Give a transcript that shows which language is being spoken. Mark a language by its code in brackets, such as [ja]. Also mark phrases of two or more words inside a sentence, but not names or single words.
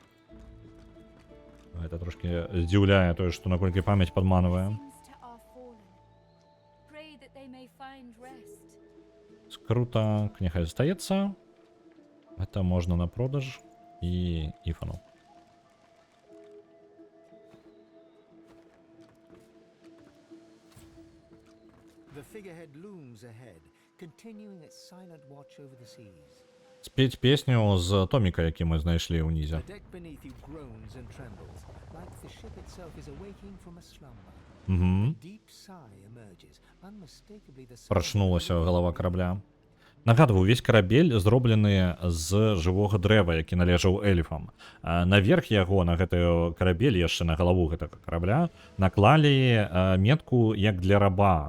[be] Гэта трошки здзіўляе тое, што наколькі памяць падманвае. Скрута, няхай застаецца. Это можна на продаж і Ифану. [en] The figurehead looms ahead, continuing its silent watch over the seas. [be] Спець песню з томіка, які ми знайшлі ўнізе. [en] The deck beneath you groans and trembles, like the ship itself is awaking from a slumber. Угу. [be] Прачнулася галава карабля. Нагадваю, увесь карабель зроблены з жывога дрэва, які належаў эльфам. Наверх яго, на гэты карабель, яшчэ на галаву гэтага карабля, наклалі метку як для раба.